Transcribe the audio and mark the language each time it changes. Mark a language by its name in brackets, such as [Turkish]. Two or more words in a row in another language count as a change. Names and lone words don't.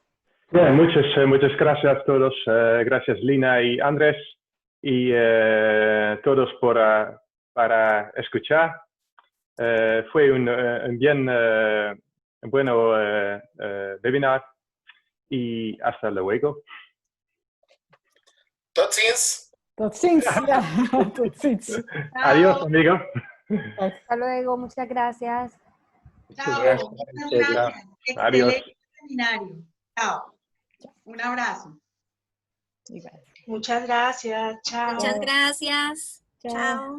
[Spanish] Bien, muchas gracias a todos. Gracias Lina y Andrés y todos para escuchar. Fue un bien bueno webinar y hasta luego. [Dutch] Tot ziens. Tot ziens. Ja, tot ziens. [Spanish] Adiós, amigo. Hasta luego, muchas gracias. Chao. Gracias. Muchas gracias. Adiós. Excelente seminario. Chao. Un abrazo. Muchas gracias. Chao. Muchas gracias. Chao.